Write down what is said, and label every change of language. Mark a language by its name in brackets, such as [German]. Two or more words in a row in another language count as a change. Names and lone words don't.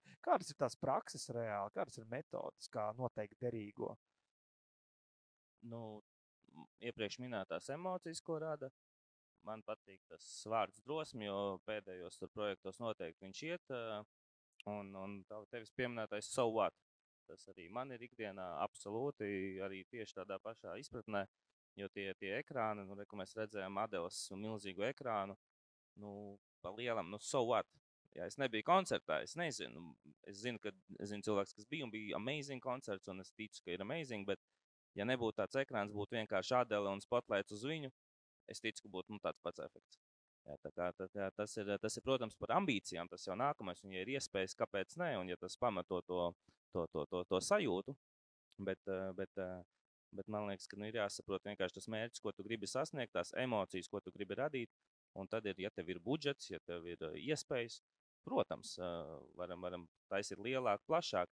[Latvian] Kādas ir tās prakses reāli? Kādas ir metodas, kā noteikt derīgo? Nu, iepriekš minētās emocijas, ko rada. Man patīk tas vārds drosmi, jo pēdējos projektos noteikti viņš iet. Un tevis pieminētais [English] so what? [Latvian] Tas arī man ir ikdienā absolūti arī tieši tādā pašā izpratnē. Jo tie ekrāni, ko mēs redzējām Adelas milzīgu ekrānu, pa lielam, [English] so what? [Latvian] ja es nebiju koncertā, es nezinu. Es zinu cilvēks, kas bija un bija amazing koncerts, un es ticu, ka ir amazing, bet ja nebūtu tāds ekrāns, būtu vienkārši Adele un spotlights uz viņu, es ticu, ka būtu tāds pats efekts. Jā, tā kā tas ir, protams, par ambīcijām, tas jau nākamais, un ja ir iespējas, kāpēc ne, un ja tas pamato to sajūtu, bet man liekas, ka ir jāsaprot vienkārši tas mērķis, ko tu gribi sasniegt, tās emocijas, ko tu gribi radīt, un tad ir, ja tev ir budžets, ja tev ir iespējas, protams, varam taisīt lielāk, plašāk.